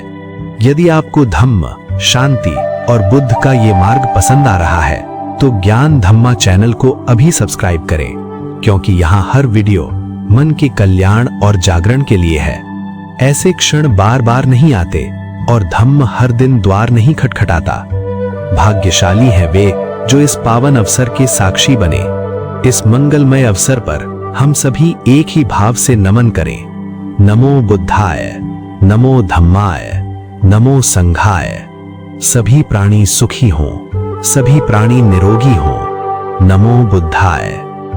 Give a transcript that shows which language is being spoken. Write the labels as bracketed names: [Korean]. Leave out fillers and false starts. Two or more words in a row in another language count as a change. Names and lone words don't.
[Hindi] यदि आपको धम्म, शांति और बुद्ध का ये मार्ग पसंद आ रहा है तो ज्ञान धम्मा चैनल को अभी सब्सक्राइब करें, क्योंकि यहाँ हर वीडियो मन के कल्याण और जागरण के लिए है। ऐसे क्षण बार बार नहीं आते और धम्म हर दिन द्वार नहीं खटखटाता। भाग्यशाली है वे जो इस पावन अवसर के साक्षी बने। इस मंगलमय अवसर पर हम सभी एक ही भाव से नमन करें। [Pali] नमो बुद्धाय, नमो धम्माय, नमो संघाय। [Hindi] सभी प्राणी सुखी हों, सभी प्राणी निरोगी हों। [Pali] नमो बुद्धाय।